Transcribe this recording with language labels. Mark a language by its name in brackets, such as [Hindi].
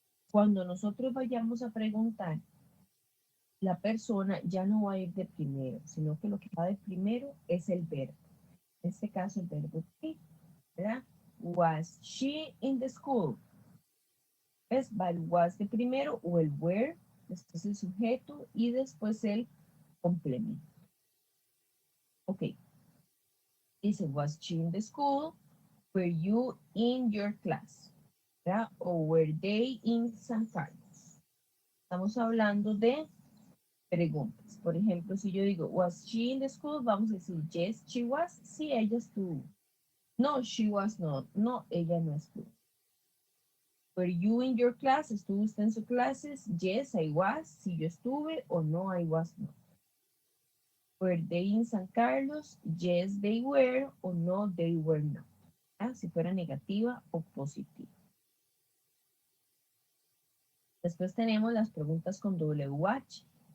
[Spanish] Cuando nosotros vayamos a preguntar, la persona ya no va a ir de primero, sino que lo que va de primero es el verbo. En este caso, el verbo be, ¿verdad? [English] Was she in the school? [Spanish] ¿Ves? Va el was de primero o el where, después el sujeto y después el complemento. Ok. [English] Dice, was she in the school? Were you in your class? ¿Verdad? O were they in San Carlos? [Spanish] Estamos hablando de preguntas. Por ejemplo, si yo digo, [English] was she in the school? [Spanish] Vamos a decir, [English] yes, she was. [Spanish] Sí, ella estuvo. No, [English] she was not. [Spanish] No, ella no estuvo. [English] Were you in your class? [Spanish] ¿Estuvo usted en sus clases? [English] Yes, I was. [Spanish] Si yo estuve o no, [English] I was not. Were they in San Carlos? Yes, they were o no, they were not. [Spanish] ¿Ah? Si fuera negativa o positiva. Después tenemos las preguntas con WH.